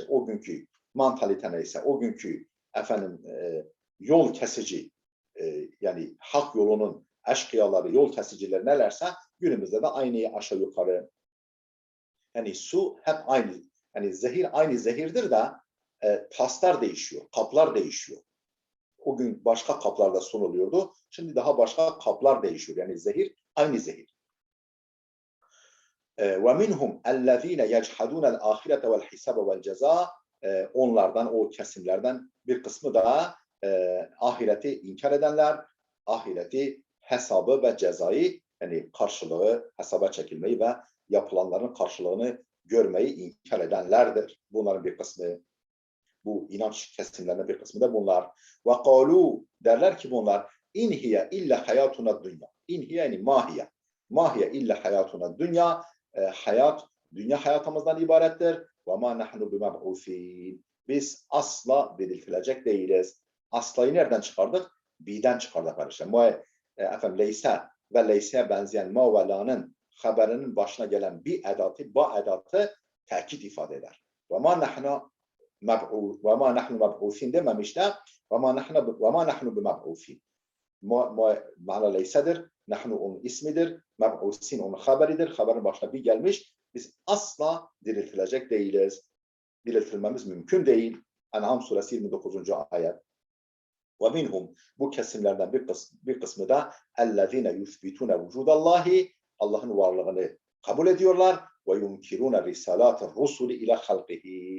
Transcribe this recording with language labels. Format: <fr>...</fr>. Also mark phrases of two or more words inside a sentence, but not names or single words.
<tr>O günkü mantalite neyse, o günkü efendim yol kesici yani hak yolunun eşkıyaları, yol kesicileri nelerse günümüzde de aynı aşağı yukarı. Yani su hep aynı. Yani zehir aynı zehirdir de taslar değişiyor, kaplar değişiyor. O gün başka kaplarda sunuluyordu. Şimdi daha başka kaplar değişiyor. Yani zehir aynı zehir.</tr> <ar>وَمِنْهُمْ اَلَّذ۪ينَ يَجْحَدُونَ الْآخِرَةَ وَالْحِسَابَ وَالْجَزَاءَ</ar> <tr>Onlardan, o kesimlerden bir kısmı da ahireti inkar edenler, ahireti, hesabı ve cezayı, yani karşılığı, hesaba çekilmeyi ve yapılanların karşılığını görmeyi inkar edenlerdir. Bunların bir kısmı, bu inanç kesimlerinin bir kısmı da bunlar. وَقَالُوا derler ki bunlar,</tr> <ar>اِنْ هِيَ اِلَّا حَيَاتُنَا الدُّنْيَا اِنْ هِيَ yani mahiye. ما هي إلا حياتنا الدنيا,</ar> <tr>hayat, dünya hayatımızdan ibarettir.</tr> <ar>وَمَا نَحْنُ بِمَبْعُوثِينَ</ar> <tr>Biz asla diriltilecek değiliz. Aslayı nereden çıkardık? B'den çıkardık arkadaşlar. Efendim, leyse ve leyseye benzeyen ma ve la'nın haberinin başına gelen bir edatı, ba edatı tekit ifade eder.</tr> <ar>وَمَا نَحْنُ مَبْعُوثِينَ</ar> <tr>dememişler.</tr> <ar>وَمَا نَحْنُ بِمَبْعُوثِينَ</ar> <tr>Ma'na leysedir. Nahnu onun ismidir. Meb'usin onun haberidir. Haberin başına bir gelmiş. Biz asla diriltilecek değiliz. Diriltilmemiz mümkün değil. En'am suresi 29. ayet.</tr> <ar>ومنهم</ar> <tr>bu kesimlerden bir kısmı da</tr> <ar>الذين يثبتون وجود الله</ar> <tr>Allah'ın varlığını kabul ediyorlar</tr> <ar>وينكرون رسالات الرسل إلى خلقه.</ar>